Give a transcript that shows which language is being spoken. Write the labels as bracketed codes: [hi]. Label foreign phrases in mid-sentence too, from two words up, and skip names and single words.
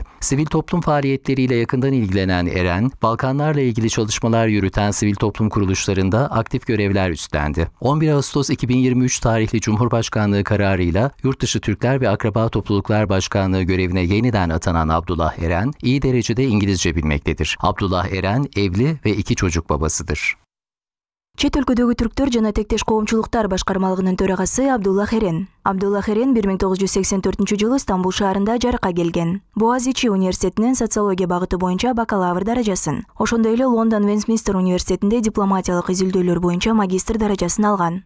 [tr] Sivil toplum faaliyetleriyle yakından ilgilenen Eren, Balkanlarla ilgili çalışmalar yürüten sivil toplum kuruluşlarında aktif görevler üstlendi. 11 Ağustos 2023 tarihli Cumhurbaşkanlığı kararıyla Yurtdışı Türkler ve Akraba Topluluklar Başkanlığı görevine yeniden atanan Abdullah Eren, iyi derecede İngilizce bilmektedir. Abdullah Eren evli ve 2 çocuk babasıdır. [ky] Чет өлкөдөгү түрктөр жана тектеш коомчулуктар башкармалыгынын төрагасы Абдуллах Эрен. Абдуллах Эрен 1984-жылы Стамбул шаарында жарыкка келген. Боğaziçi университетинин социология багыты боюнча бакалавр даражасын, ошондой эле Лондон Вестминстер университетинде дипломатиялык изилдөөлөр боюнча магистр даражасын алган.